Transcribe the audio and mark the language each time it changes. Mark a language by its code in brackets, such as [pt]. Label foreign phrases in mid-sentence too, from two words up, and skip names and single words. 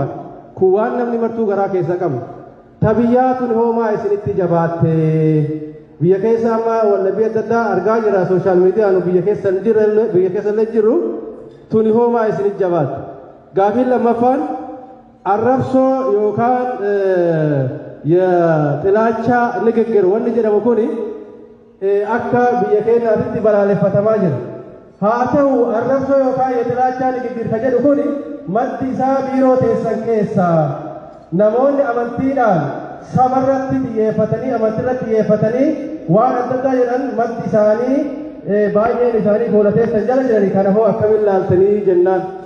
[om] Kun waan namni martuu garaa keessa qabu. Tabiyyaa tun hoomaa isinitti jabaatte. biyya keessa amma wallabbii adda addaa argaa jira sooshaal miidiyaan biyya keessa jiru tuni hoomaa isinit jabaatu. Gaafiin lammaffaan arrabsoo yookaan [am] የጥላቻ ንግግር [om] wanni jedhamu kuni akka biyya keenyaatti balaaleffatamaa jira. haa ta'u arrabsoo yookaan [am] የጥላቻ ንግግር [om] ka jedhu kuni maddi isaa biiroo teessan keessaa namoonni amantiidhaan sabarratti xiyyeeffatanii amantiirratti xiyyeeffatanii waan adda addaa jedhan maddi isaanii baay'een isaanii fuula teessan jala jiranii kana hoo akkamiin laaltanii jennaan.